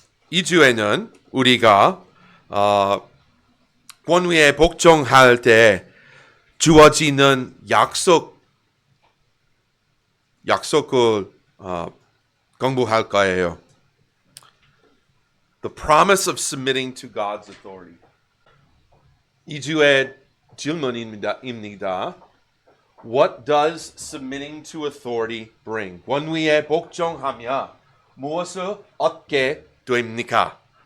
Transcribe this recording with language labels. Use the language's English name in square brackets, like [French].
[Korean] 이 주에는 우리가 권위에 복종할 때 주어지는 약속을 공부할 거예요. [English] The promise of submitting to God's authority. [Korean] 이 주의 질문입니다. [English] What does submitting to authority bring? [Korean] 권위에 복종하며 무엇을 얻게 됩니까?